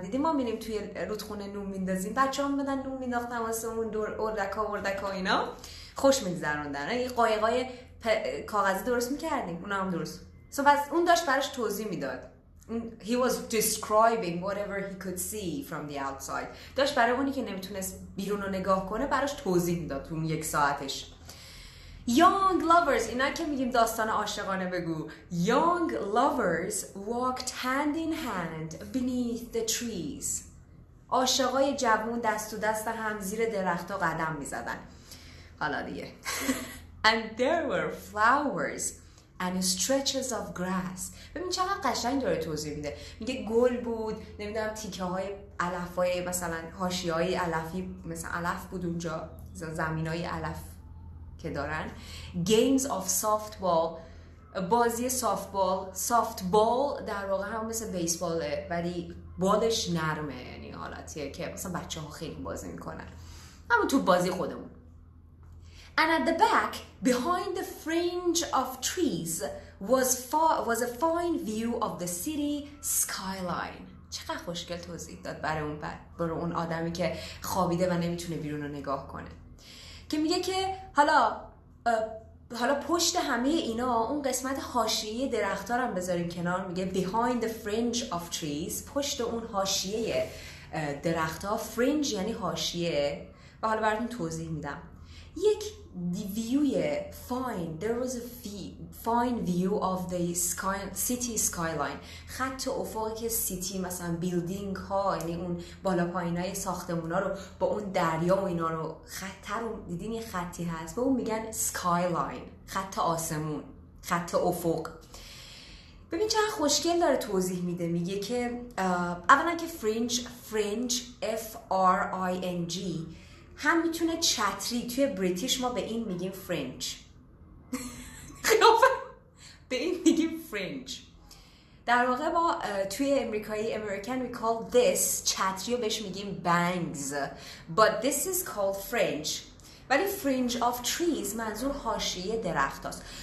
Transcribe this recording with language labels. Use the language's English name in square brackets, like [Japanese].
[Persian] دیدیم ما میریم توی رودخونه نون میندازیم، بچه ها میمادن نون مینداختن واسه اون اردک ها اینا، خوش میگذروندن. یه قایقای کاغذی درست میکردیم، اونا هم درست. So بس اون داشت براش توضیح میداد. [English] He was describing whatever he could see from the outside. [Persian] داشت برای اونی که نمیتونست بیرون رو نگاه کنه براش توضیح میداد تو اون 1 ساعتش. [English] Young lovers، [Persian] اینا که میگیم داستان عاشقانه بگو. [English] Young lovers walked hand in hand beneath the trees. [Persian] عاشقای جوون دست تو دست هم زیر درخت‌ها قدم میزدن. حالا دیگه. [English] And there were flowers and stretches of grass. [Persian] ببین چقدر قشنگ داره توضیح میده. میگه گل بود، نمیدونم تیکه های علفای مثلا حاشیه‌های علفی، مثلا علف بود اونجا، زمینای علف که دارن. [English] Games of softball، [Persian] بازی softball در واقع هم مثل بیسباله ولی بالش نرمه، یعنی حالتیه که مثلا بچه‌ها خیلی بازی میکنن، همون تو بازی خودمون. [English] And at the back, behind the fringe of trees, was a fine view of the city skyline. [Persian] چقدر خوشگل توضیح داد برای اون آدمی که خوابیده و نمیتونه بیرون رو نگاه کنه. که میگه که حالا پشت همه اینا اون قسمت حاشیه درخت‌ها رو هم بذاریم کنار. میگه [English] behind the fringe of trees، [Persian] پشت اون حاشیه درخت‌ها. fringe یعنی حاشیه و حالا براتون توضیح میدم. یک ویوی fine، [English] there was a fine view of the city skyline، [Persian] خط افقی که سیتی مثلا بیلدینگ ها، یعنی اون بالا پایینای ساختمون ها رو با اون دریا و اینا رو خط رو دیدین، یه خطی هست به اون میگن skyline، خط آسمون، خط افق. ببین چقدر خوشگل داره توضیح میده. میگه که اولا که fringe F-R-I-N-G هم میتونه چتری، توی بریتیش ما به این میگیم فرنج به این میگیم فرنج. در واقع ما توی امریکن [English] we call this [Persian] چتری رو بهش میگیم bangs [English] but this is called fringe. [Persian] ولی fringe of trees منظور حاشیه درخت هست.